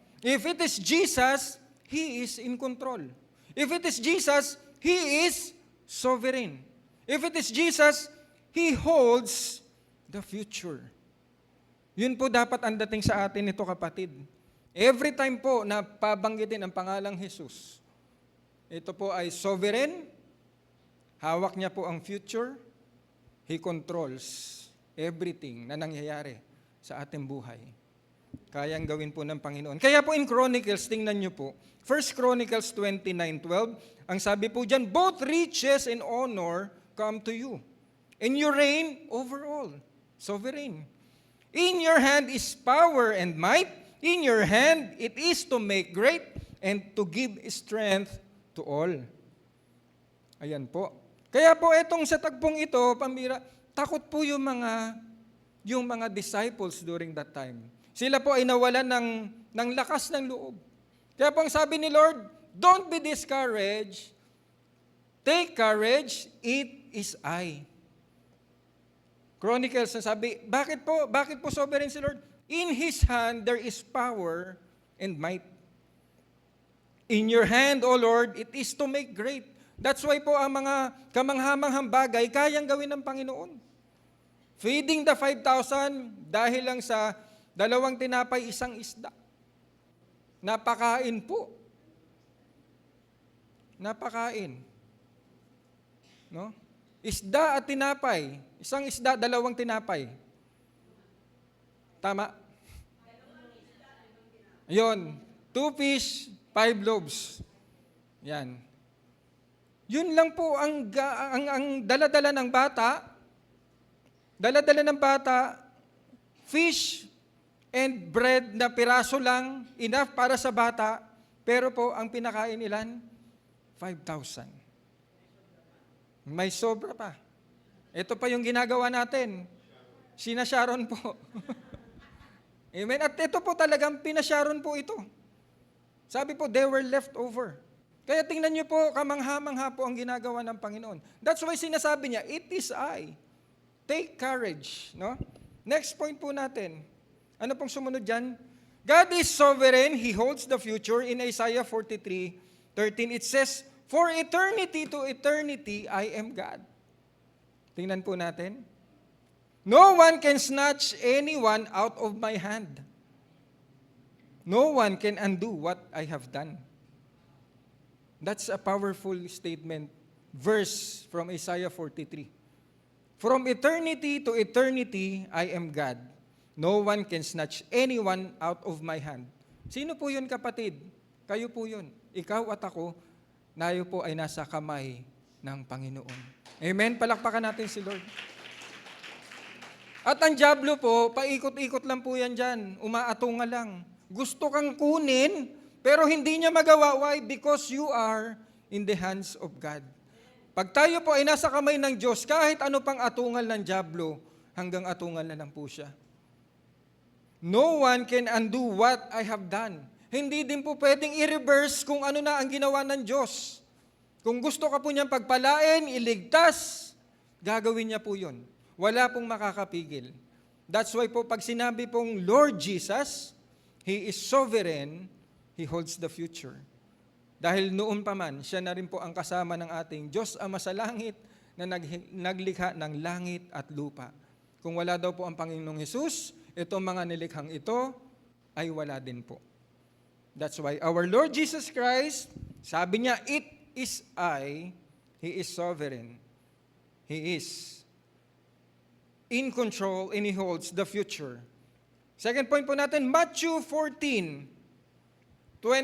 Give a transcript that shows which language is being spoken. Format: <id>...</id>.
<en>If it is Jesus, He is in control. If it is Jesus, He is sovereign. If it is Jesus, He holds the future.</en> <tl>Yun po dapat ang dating sa atin nito, kapatid.</tl> <en>Every time</en> <tl>po na pabanggitin ang pangalang Jesus, ito po ay sovereign, hawak niya po ang future,</tl> <en>He controls everything</en> <tl>na nangyayari sa ating buhay. Kayang gawin po ng Panginoon. Kaya po</tl> <en>in Chronicles,</en> <tl>tingnan nyo po,</tl> <en>1 Chronicles 29:12,</en> <tl>ang sabi po dyan,</tl> <en>both riches and honor come to you, and you reign over all, sovereign. In your hand is power and might, in your hand it is to make great and to give strength to all.</en> <tl>Ayan po. Kaya po itong sa tagpong ito, pambira, takot po yung mga disciples during that time. Sila po ay nawalan ng lakas ng loob. Kaya po ang sabi ni</tl> <en>Lord, don't be discouraged. Take courage, it is I.</en> <tl>Chronicles na sabi, bakit po sovereign si Lord?</tl> <en>In His hand there is power and might. In your hand, O Lord, it is to make great. That's why</en> <tl>po ang mga kamanghamanghang bagay kayang gawin ng Panginoon.</tl> <en>Feeding the 5,000</en> <tl>dahil lang sa 2 tinapay, 1 isda. Napakain po. Napakain. No? Isda at tinapay. 1 isda, 2 tinapay. Tama?</tl> <en>Yun. 2 fish, 5 loaves. Yan.</en> <tl>Yun lang po ang dala-dala ng bata. Dala-dala ng bata,</tl> <en>fish and bread</en> <tl>na piraso lang, enough para sa bata, pero po ang pinakain ilan? 5,000. May sobra pa. Ito pa yung ginagawa natin. Sinasharon po. Amen. At ito po talagang pinasharon po ito. Sabi po,</tl> <en>they were left over.</en> <tl>Kaya tingnan niyo po, kamangha-mangha po ang ginagawa ng Panginoon.</tl> <en>That's why</en> <tl>sinasabi niya,</tl> <en>it is I. Take courage.</en> <tl>No? Next point po natin. Ano pong sumunod dyan?</tl> <en>God is sovereign. He holds the future. In Isaiah 43:13, it says, for eternity to eternity, I am God.</en> <tl>Tingnan po natin.</tl> <en>No one can snatch anyone out of my hand. No one can undo what I have done. That's a powerful statement, verse from Isaiah 43. From eternity to eternity, I am God. No one can snatch anyone out of my hand.</en> <tl>Sino po yun, kapatid? Kayo po yun. Ikaw at ako, nayo po ay nasa kamay ng Panginoon. Amen? Palakpakan natin si Lord. At ang dyablo po, paikot-ikot lang po yan dyan. Umaatunga lang. Gusto kang kunin, pero hindi niya magawa.</tl> <en>Why? Because you are in the hands of God.</en> <tl>Pag tayo po ay nasa kamay ng Diyos, kahit ano pang atungal ng dyablo, hanggang atungal na lang po siya.</tl> <en>No one can undo what I have done.</en> <tl>Hindi din po pwedeng i-reverse kung ano na ang ginawa ng Diyos. Kung gusto ka po niyang pagpalain, iligtas, gagawin niya po yun. Wala pong makakapigil.</tl> <en>That's why</en> <tl>po pag sinabi pong</tl> <en>Lord Jesus, He is sovereign, He holds the future.</en> <tl>Dahil noon pa man, siya na rin po ang kasama ng ating Diyos Ama sa langit na naglikha ng langit at lupa. Kung wala daw po ang Panginoong Hesus, itong mga nilikhang ito ay wala din po.</tl> <en>That's why our Lord Jesus Christ,</en> <tl>sabi niya,</tl> <en>it is I, He is sovereign. He is in control and He holds the future. Second point</en> <tl>po natin, Matthew 14:27.</tl>